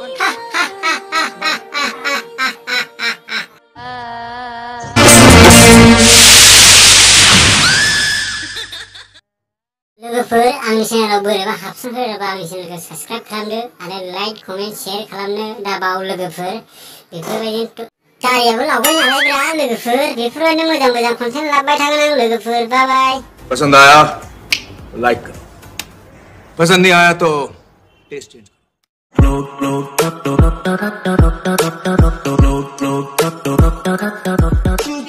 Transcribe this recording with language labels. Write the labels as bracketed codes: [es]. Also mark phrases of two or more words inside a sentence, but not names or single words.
[brx] लोगोफोर आंनि चेनेलाव बोरैबा हाबसनफैयोबा आंनि चेनेलखौ साबस्क्राइब खालामदो आरो [en] like comment share [brx] खालामनो दाबाव लोगोफोर बेफोरबायदिनो गारियाबो लावबाय नालाय ब्रा लोगोफोर बेफोरबायदिनो मोजां कन्टेन्ट लाबोबाय थागोन आं लोगोफोर बाय [hi] पसंद आया लाइक करो पसंद नहीं आया तो [en] taste change [hi] करो